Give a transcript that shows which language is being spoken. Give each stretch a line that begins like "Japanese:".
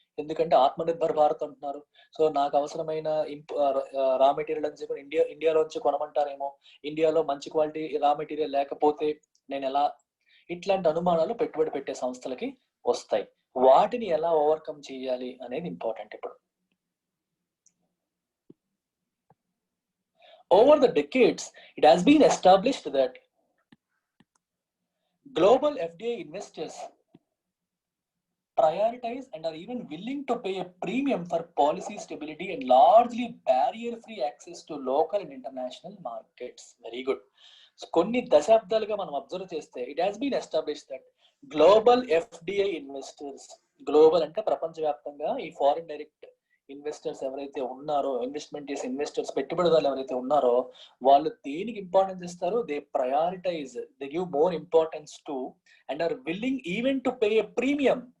Telugu: ఎందుకంటే ఆత్మనిర్భర్ భారత్ అంటున్నారు. సో నాకు అవసరమైన రా మెటీరియల్ అని చెప్పి ఇండియాలోంచి కొనమంటారేమో, ఇండియాలో మంచి క్వాలిటీ రా మెటీరియల్ లేకపోతే నేను ఎలా, ఇట్లాంటి అనుమానాలు పెట్టుబడి పెట్టే సంస్థలకి వస్తాయి. వాటిని ఎలా ఓవర్కమ్ చేయాలి అనేది ఇంపార్టెంట్.
English: ఇప్పుడు over the decades it has been established that global FDI investors prioritize and are even willing to pay a premium for policy stability and largely barrier free access to local and international markets. Very good.
Telugu: కొన్ని దశాబ్దాలుగా మనం observe చేస్తే
English: it has been establish that global FDI investors,
Telugu: global అంటే ప్రపంచవ్యాప్తంగా ఈ foreign direct investors ఎవరైతే ఉన్నారో, investment చేసే ఇన్వెస్టర్స్ పెట్టుబడిదారులు ఎవరైతే ఉన్నారో వాళ్ళు దేనికి ఇంపార్టెన్స్ ఇస్తారు,
English: They prioritize, they give more importance to and are willing even to pay a premium.